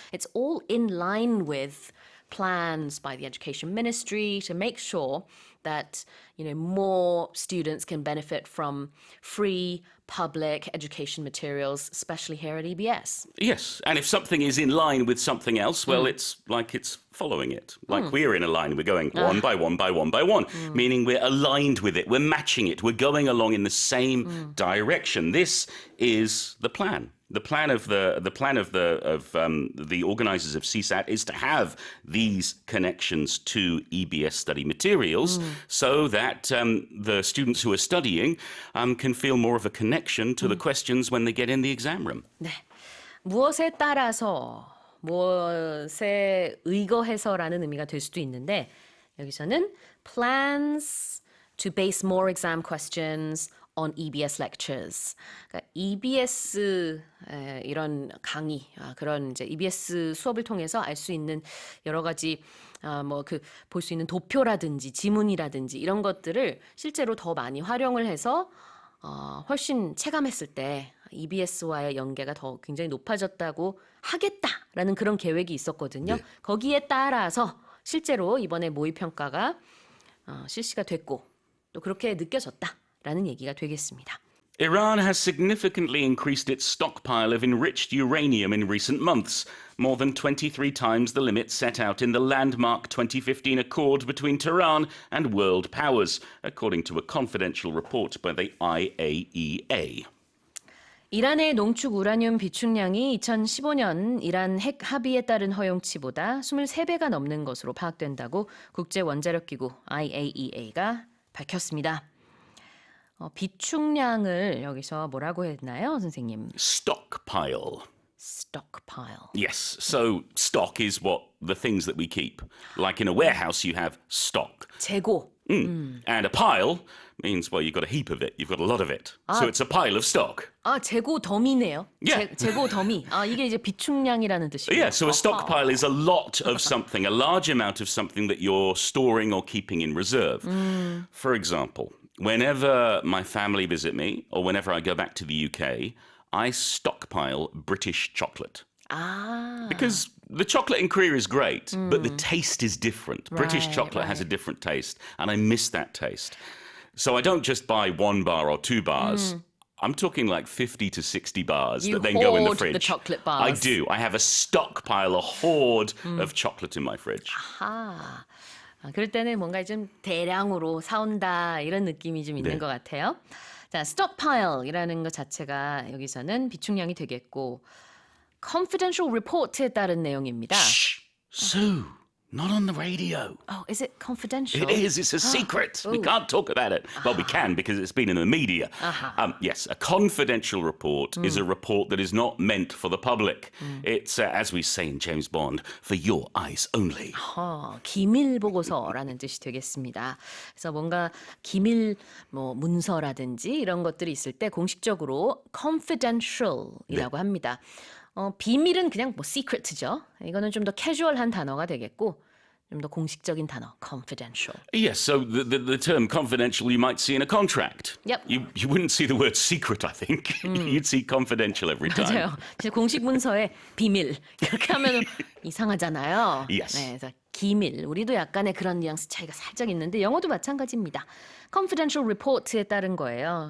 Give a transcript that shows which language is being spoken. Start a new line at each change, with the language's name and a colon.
English: It's all in line with plans by the Education Ministry to make sure that, you know, more students can benefit from free public education materials, especially here at EBS. Yes, and if something is in line with something else, well, it's like it's following it. Like we're in a line, we're going one by one by one by one, meaning we're aligned with it, we're matching it, we're going along in the same direction. This is the plan. The plan of the organisers of CSAT is to have these connections to EBS study materials so that the students who are studying can feel more of a connection to the questions when they get in the exam room.
Korean: 네. 무엇에 따라서 무엇에 의거해서라는 의미가 될 수도 있는데 여기서는
English: plans to base more exam questions on EBS lectures.
Korean: 그러니까 EBS 이런 강의, 그런 이제 EBS 수업을 통해서 알 수 있는 여러 가지 뭐 그 볼 수 있는 도표라든지 지문이라든지 이런 것들을 실제로 더 많이 활용을 해서 훨씬 체감했을 때 EBS와의 연계가 더 굉장히 높아졌다고 하겠다라는 그런 계획이 있었거든요. 네. 거기에 따라서 실제로 이번에 모의평가가 실시가 됐고 또 그렇게 느껴졌다. 라는 얘기가 되겠습니다.
English: Iran has significantly increased its stockpile of enriched uranium in recent months, more than 23 times the limit set out in the landmark 2015 accord between Tehran and world powers, according to a confidential report by the IAEA.
Korean: 이란의 농축 우라늄 비축량이 2015년 이란 핵 합의에 따른 허용치보다 23배가 넘는 것으로 파악된다고 국제원자력기구 IAEA가 밝혔습니다. 비축량을 여기서 뭐라고 했나요, 선생님?
English: Stockpile. Stockpile. Yes, so stock is what the things that we keep. Like in a warehouse, you have stock.
Korean: 재고.
English: And a pile means, well, you've got a heap of it. You've got a lot of it. So it's a pile of stock.
Korean: 재고 더미네요.
English: Yeah.
Korean: 재고 더미. 이게 이제 비축량이라는 뜻이에요.
English: Yeah, so a stockpile is a lot of something, a large amount of something that you're storing or keeping in reserve. For example, whenever my family visit me or whenever I go back to the UK, I stockpile British chocolate. Because the chocolate in Korea is great, but the taste is different. British chocolate has a different taste, and I miss that taste. So I don't just buy one bar or two bars. I'm talking like 50 to 60 bars You that then go in the hoard fridge. the chocolate I bars. do. I have a stockpile, a hoard of chocolate in my fridge.
Korean: 아, 그럴 때는 뭔가 좀 대량으로 사온다 이런 느낌이 좀 있는 네. 것 같아요. 자, stockpile이라는 것 자체가 여기서는 비축량이 되겠고 confidential report에 따른 내용입니다.
English: Shh, Sue, not on the radio. Oh, is it confidential? It is. It's a secret. We can't talk about it. Well, we can because it's been in the media. Yes, a confidential report is a report that is not meant for the public. It's, as we say in James Bond, for your eyes only.
Korean: 기밀 보고서라는 뜻이 되겠습니다. 그래서 뭔가 기밀 뭐 문서라든지 이런 것들이 있을 때 공식적으로 confidential이라고 합니다. 비밀은 그냥 뭐 secret죠. 이거는 좀 더 캐주얼한 단어가 되겠고 좀 더 공식적인 단어 confidential.
English: Yes, so the term confidential you might see in a contract. Yep. You wouldn't see the word secret, I think. You'd see confidential every time.
Korean: 맞아요. 진짜 공식 문서에 비밀 이렇게 하면 이상하잖아요.
English: Yes.
Korean: 네, 그래서 기밀. 우리도 약간의 그런 뉘앙스 차이가 살짝 있는데 영어도 마찬가지입니다. confidential report에 따른 거예요.